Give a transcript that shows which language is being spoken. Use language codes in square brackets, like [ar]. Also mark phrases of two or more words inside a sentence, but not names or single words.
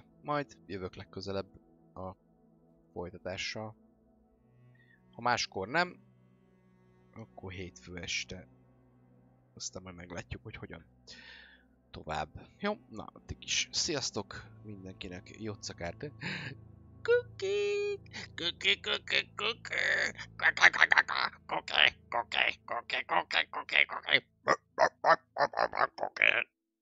[hu] Majd jövök legközelebb a folytatással. Ha máskor nem, akkor hétfő este. Aztán majd meglátjuk, hogy hogyan tovább. Jó, na addig is. Sziasztok mindenkinek, jócakát. [en] Cookie! Cookie, cookie, cookie! Cookie, cookie, cookie, cookie, cookie, cookie, cookie, cookie, cookie.